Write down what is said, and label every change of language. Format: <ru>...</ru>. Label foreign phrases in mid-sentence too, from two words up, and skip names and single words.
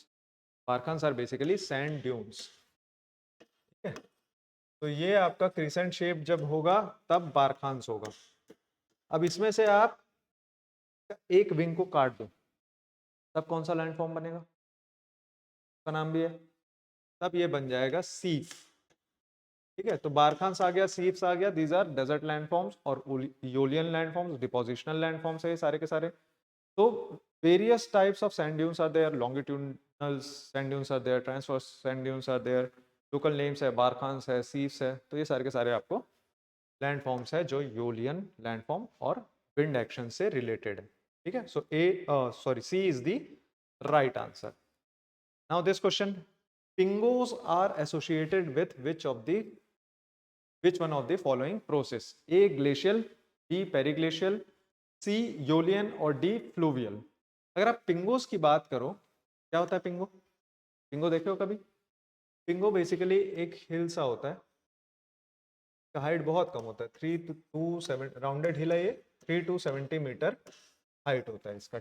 <en>barchans are basically sand dunes.</en> <hi>ठीक है, तो ये आपका</hi> <en>crescent shape</en> <hi>जब होगा तब बारखांस होगा। अब इसमें से आप एक विंग को काट दो तब कौन सा लैंडफॉर्म बनेगा, उसका नाम भी है, तब ये बन जाएगा सीप। ठीक है, तो बारखांस आ गया, सीप्स आ गया,</hi> <en>these are desert landforms,</en> <hi>और</hi> <en>aeolian landforms depositional landforms</en> <hi>है ये सारे के सारे।</hi> <en>तो various types of sand dunes are there, longitudinal sand dunes are there, transverse sand dunes are there, local names</en> <hi>है, बारखांस है, सीप्स है, तो ये सारे के सारे आपको लैंडफॉर्म्स है जो</hi> <en>aeolian landform और wind action से रिलेटेड है।</en> <hi>ठीक है,</hi> <en>so sorry C is the right answer. now this question, pingos are associated with which one of the following process? A glacial, B periglacial, C aeolian और D fluvial.</en> <hi>अगर आप पिंगोस की बात करो, क्या होता है पिंगो, पिंगो देखे हो कभी, पिंगो बेसिकली एक हिल सा होता है, इसका हाइट बहुत कम होता है, 3 to 7</hi> <en>rounded hill</en> <hi>है ये, 3 to 70</hi> <en>meter height</en> <hi>होता है इसका।</hi>